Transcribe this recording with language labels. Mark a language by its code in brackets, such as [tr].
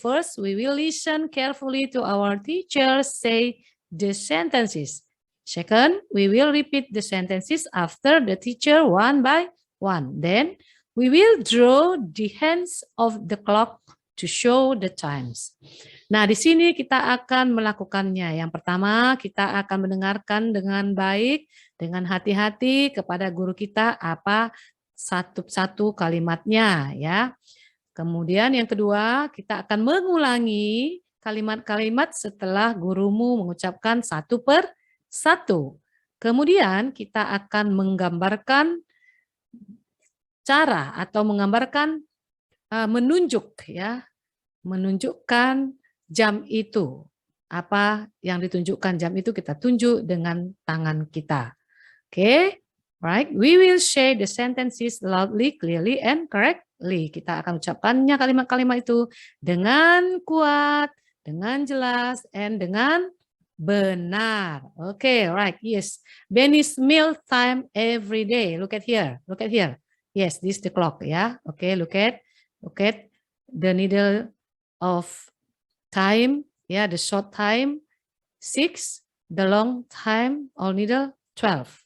[en] First, we will listen carefully to our teacher say the sentences. Second, we will repeat the sentences after the teacher one by one. Then we will draw the hands of the clock to show the times. [id] Nah, di sini kita akan melakukannya. Yang pertama, kita akan mendengarkan dengan baik, dengan hati-hati kepada guru kita apa satu-satu kalimatnya ya. Kemudian yang kedua, kita akan mengulangi kalimat-kalimat setelah gurumu mengucapkan satu per satu. Kemudian kita akan menggambarkan cara atau menggambarkan menunjuk ya, menunjukkan jam itu. Apa yang ditunjukkan jam itu kita tunjuk dengan tangan kita. [en] Oke, right? We will say the sentences loudly, clearly, and correctly. [id] Kita akan ucapkannya kalimat-kalimat itu dengan kuat, dengan jelas, and dengan benar. [en] Oke, right? Yes. Benny's meal time every day. Look at here. Look at here. Yes, this is the clock ya. Okay, look at the needle of time, ya, the short time 6, the long time or needle 12.